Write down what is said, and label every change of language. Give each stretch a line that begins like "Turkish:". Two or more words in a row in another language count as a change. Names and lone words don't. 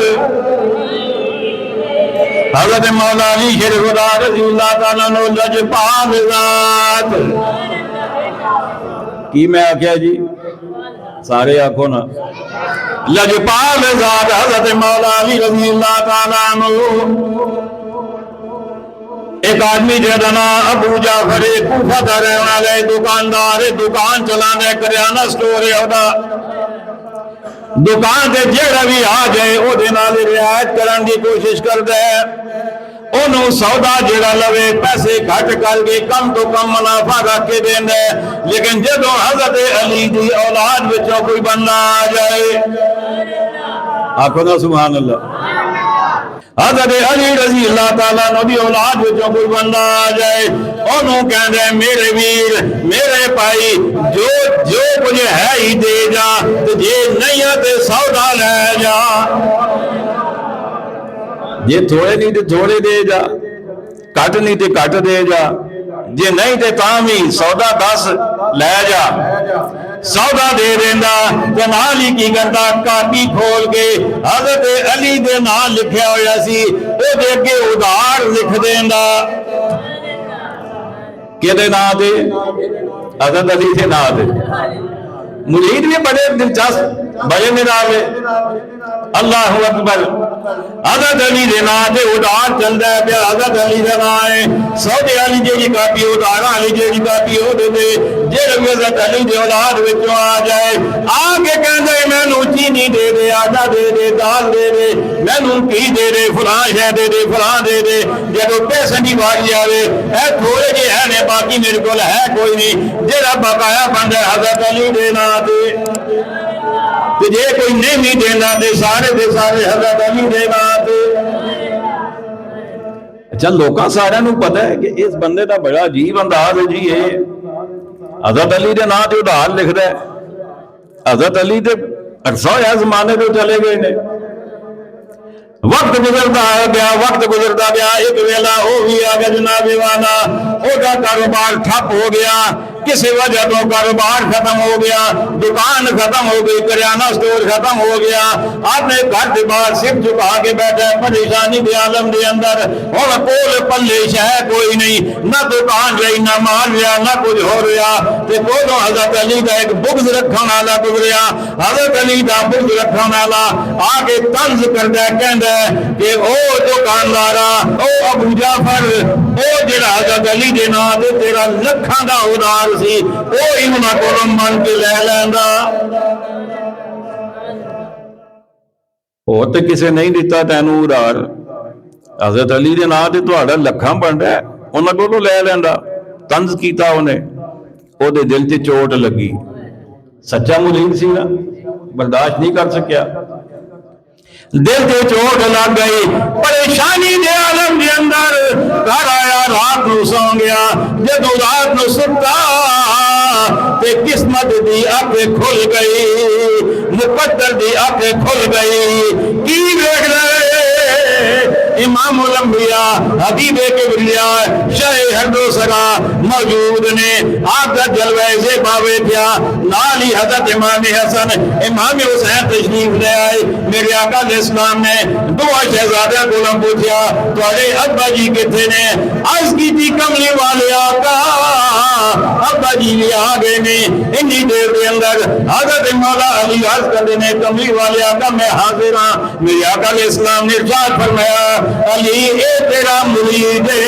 Punjabi: حضرت مولا علی شیر خدا رضی اللہ تعالیٰ عنہ لجپال ذات کی میں آکھیا جی سارے آنکھوں نا لجپال ذات حضرت مولا علی رضی اللہ تعالیٰ عنہ۔ ایک آدمی جہاں ابو جعفر کوفہ دا رہنے والے دکاندار دکان چلانے کریانہ سٹور ہے، دکان تے جیڑا بھی آ جائے او دے نال رعایت کرن دی کوشش کردا ہے، انہوں سودا جیڑا لوے پیسے گھٹ کر کے کم تو کم منافع رکھ کے دیندا ہے، لیکن جدوں حضرت علی دی اولاد وچوں کوئی بندہ آ جائے، آکھو نا سبحان اللہ، حضرت علی رضی اللہ تعالیٰ عنہ دی اولاد وچوں کوئی بندہ آ جائے، انہوں کہندے ہیں میرے ویر میرے بھائی جو کچھ ہے ہی دے جا، تے جے نہیں ہے تے سودا لے جا، جے تھوڑے نہیں تے تھوڑے دے جا، کٹ نہیں تے کٹ دے جا، جے نہیں تے تاں بھی سودا 10 لے جا، سودا دے دینا تے نال ہی کی کردا کاپی کھول کے حضرت علی دے نال لکھیا ہویا سی او دے کے ادھار لکھ دیندا، کدے نا دے حضرت علی سے نا دے، مرید بھی بڑے دلچسپ بڑے نراوے، اللہ اکبر، حضرت علی دے نا دے ادھار چلدا ہے پیا، حضرت علی دے نا ہے سودے علی جی کاپی ادھار علی جی کاپی ہو دے دے، جڑا بھی حضرت علی دے اولاد وچوں آ جائے آگے کہندے مینوں چینی دے دے، آٹا دے دے، دال دے دے، مینوں گھی دے دے، فلاں شے دے دے، فلاں دے دے، جدوں پیسے دی واری آوے اے تھوڑے جے ہے نے باقی میرے کول ہے کوئی نہیں، جڑا بقایا بندا حضرت علی دے نا تے، تے جے کوئی نہیں بھی دینا تے سارے حضرت علی دے نا تے۔ اچھا لوکاں سارے نوں پتہ ہے کہ اس بندے دا بڑا عجیب انداز ہے جی، یہ حضرت علی دے نا تے ادھار لکھدا ہے، حضرت علی تے عرصہ ہویا زمانے تو چلے گئے نے،
Urdu: وقت گزرتا ہے
Punjabi: گیا،
Urdu: وقت گزرتا گیا،
Punjabi: ایک ویلا ہو بھی آ گیا جناب والا، وہ کاروبار ٹھپ ہو گیا، کسی وجہ تو کاروبار ختم ہو گیا، دکان ختم ہو
Urdu: گئی، کریانہ سٹور ختم ہو گیا، اپنے گھر کے باہر سر جھکا کے بیٹھا ہے پریشانی کے عالم کے اندر،
Punjabi: اور کول پلے شہ کوئی نہیں،
Urdu: نہ دکان رہی نہ مال رہا
Punjabi: نہ کچھ ہو رہا، تے کولوں حضرت علی کا ایک بغض رکھنے والا گزریا، حضرت علی کا بغض رکھنے والا آ کے طنز کردا ہے، کہندا ہے کہ او دکاندارا او ابو جعفر او جڑا حضرت علی دے نام تے تیرا لکھاں دا ادھار سی او انہاں کولوں من کے لے لیندا، اور تے کسے نہیں دیتا تینوں ادھار، حضرت علی دے نام تے تہاڈا لکھاں بن رہا ہے انہاں کولوں لے لیندا، طنز کیتا اونے، او دے دل تے چوٹ لگی، سچا مرید سی نا، برداشت نہیں کر سکیا، دل تے چوٹ لگ گئی، پریشانی دے عالم دے اندر گھر آیا، رات نو سو گیا، جدو رات نو ستا تے قسمت دی اکھیں کھل گئی، مقدر دی اکھیں کھل گئی، کی دیکھ رہے امام الانبیاء حبیب کبریا شاہ ہر دو سرا موجود نے آپ کا جلوہ سے باوے تھیا نال ہی حضرت امام حسن امام حسین
Urdu: تشریف لے آئے
Punjabi: میرے آقا علیہ السلام نے
Urdu: دو شہزادہ کو پوچھا
Punjabi: تھوڑے ابا جی کتنے نے عرض کی تھی کملی والے آقا ابا جی بھی آ گئے نے انی دیر کے اندر
Urdu: حضرت مولا علی عرض کرتے ہیں
Punjabi: کملی والے آقا میں حاضر ہاں میرے آقا علیہ السلام نے ارشاد فرمایا علی اے تیرا مرید